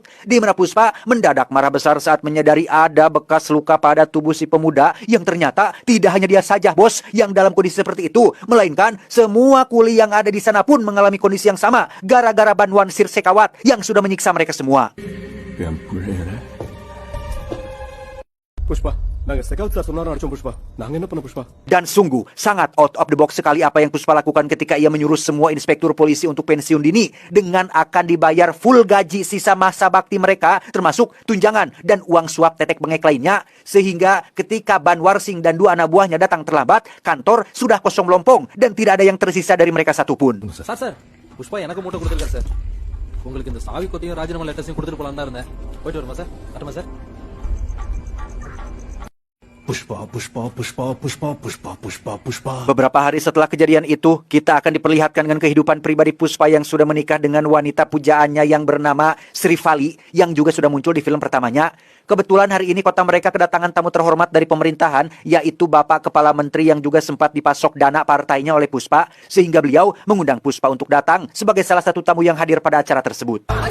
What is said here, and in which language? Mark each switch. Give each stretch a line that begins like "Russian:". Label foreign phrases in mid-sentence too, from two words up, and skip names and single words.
Indonesian: Di mana Puspa mendadak marah besar saat menyadari ada bekas luka pada tubuh si pemuda yang ternyata tidak hanya dia saja bos yang dalam kondisi seperti itu, melainkan semua kuli yang ada di sana pun mengalami kondisi yang sama gara-gara Banwar Singh Shekhawat yang sudah menyiksa mereka semua. Puspa, Puspa. Dan sungguh sangat
English: out of the box
Indonesian: sekali apa yang Puspa lakukan ketika ia menyuruh semua inspektur polisi untuk pensiun dini dengan akan dibayar full gaji sisa masa bakti mereka, termasuk tunjangan dan uang suap tetek bengek lainnya. Sehingga ketika Banwar Singh dan 2 anak buahnya datang terlambat, kantor sudah kosong melompong dan tidak ada yang tersisa dari mereka satupun.
Tamil: Sir, Puspa எனக்கு மூட்டை கொடுத்திருக்காரு சார். உங்களுக்கு இந்த சாவி கொத்தையும் ராஜினாமா லெட்டர்ஸையும் கொடுத்துட்டு போலாம் தான் இருந்தேன். போயிட்டு வருமா சார்? வரமா சார்? Puspa.
Indonesian: Beberapa hari setelah kejadian itu, kita akan diperlihatkan dengan kehidupan pribadi Puspa yang sudah menikah dengan wanita pujaannya yang bernama Sri Vali, yang juga sudah muncul di film pertamanya. Kebetulan hari ini kota mereka kedatangan tamu terhormat dari pemerintahan, yaitu Bapak Kepala Menteri yang juga sempat dipasok dana partainya oleh Puspa, sehingga beliau mengundang Puspa untuk datang sebagai salah satu tamu yang hadir pada acara tersebut.